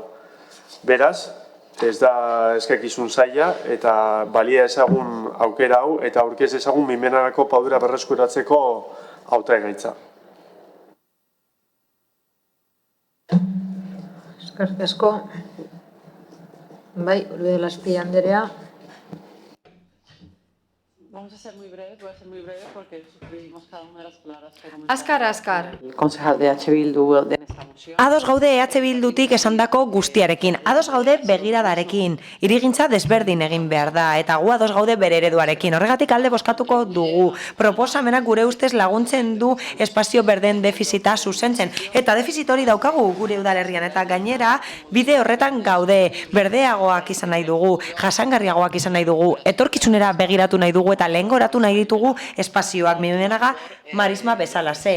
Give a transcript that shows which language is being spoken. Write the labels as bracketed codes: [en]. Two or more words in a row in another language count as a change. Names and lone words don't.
[eu] Beraz, ez da eskakizun zaila eta balia ezagun aukera hau eta aurkez ezagun Bimenagako padura berreskuratzeko hautagaitza. Eskerrik asko. Bai, Olbide Laspi Anderea. [es] Vamos a ser muy breves, voy a ser muy breve porque suscribimos cada una de las palabras que comentamos. [eu] Azkar. [es] El concejal de H. Bildu en esta moción. [eu] Ados gaude EH Bildutik esandako guztiarekin, ados gaude begiradarekin, irigintza desberdin egin behar da, eta gu ados gaude bere ereduarekin. Horregatik alde bozkatuko dugu, proposamenak gure ustez laguntzen du espazio berden defizita zuzentzen, eta defizit hori daukagu gure udalerrian, eta gainera bide horretan gaude, berdeagoak izan nahi dugu, jasangarriagoak izan nahi dugu, etorkizunera begiratu nahi dugu, eta lehengoratu nahi ditugu espazioak Bimenaga marisma bezala ze.